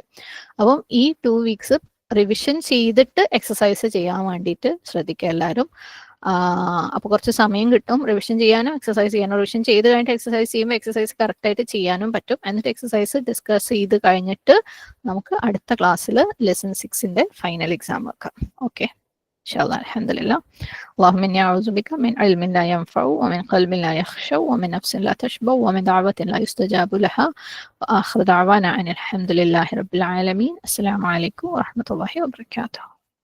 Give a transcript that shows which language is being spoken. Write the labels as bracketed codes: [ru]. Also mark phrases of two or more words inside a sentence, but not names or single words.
[ml] അപ്പം ഈ 2 വീക്സ് റിവിഷൻ ചെയ്തിട്ട് എക്സസൈസ് ചെയ്യാൻ വേണ്ടിയിട്ട് ശ്രദ്ധിക്കുക എല്ലാവരും. അപ്പോൾ കുറച്ച് സമയം കിട്ടും റിവിഷൻ ചെയ്യാനും എക്സസൈസ് ചെയ്യാനും. റിവിഷൻ ചെയ്ത് കഴിഞ്ഞിട്ട് എക്സസൈസ് ചെയ്യുമ്പോൾ എക്സസൈസ് കറക്റ്റായിട്ട് ചെയ്യാനും പറ്റും. എന്നിട്ട് [en] exercise discuss [ml] ചെയ്ത് കഴിഞ്ഞിട്ട് നമുക്ക് അടുത്ത ക്ലാസ്സിൽ ലെസൺ 6ന്റെ [en] final exam [ml] വെക്കാം. ഓക്കെ. [ar] شاء الله. الحمد لله. اللهم إني أعوذ بك من علم لا ينفع ومن قلب لا يخشع ومن نفس لا تشبع ومن دعوة لا يستجاب لها وآخر دعوانا أن الحمد لله رب العالمين. السلام عليكم ورحمة الله وبركاته.